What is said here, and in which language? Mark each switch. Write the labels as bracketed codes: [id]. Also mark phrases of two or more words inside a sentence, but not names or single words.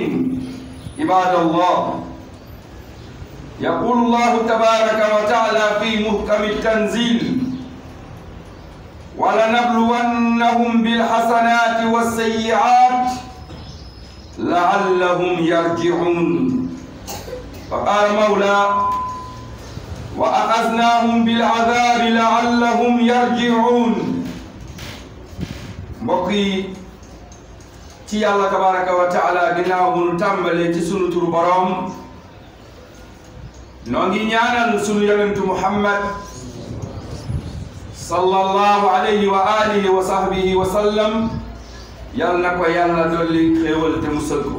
[ar] عباد الله، يقول الله تبارك وتعالى في محكم التنزيل: ولنبلونهم بالحسنات والسيئات لعلهم يرجعون. فقال مولى: وأخذناهم بالعذاب لعلهم يرجعون. [wo] mbokk ci yàlla [ar] تبارك وتعالى [wo] ginnaaw bu nu tàmbalee ci sunu turu boroom noo ngi ñaanal sunu yonentu Muhammad [ar] صلى الله عليه وعلى آله وصحبه وسلم [wo] yal na ko yàlla dolli xéewal te musal ko.